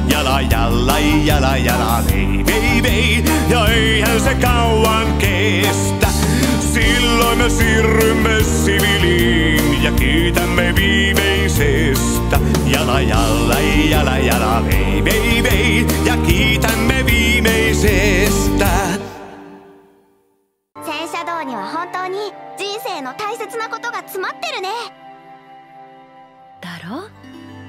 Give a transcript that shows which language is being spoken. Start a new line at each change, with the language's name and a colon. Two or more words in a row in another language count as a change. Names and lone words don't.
Finnish: Jala, vei, ja eihän se kauan kestä. Silloin me siirrymme siviiliin ja kiitämme viimeisestä. Jala, vei, ja kiitämme viimeisestä.
Japanese: 戦車道には本当に人生の大切なことが詰まってるね。だろ？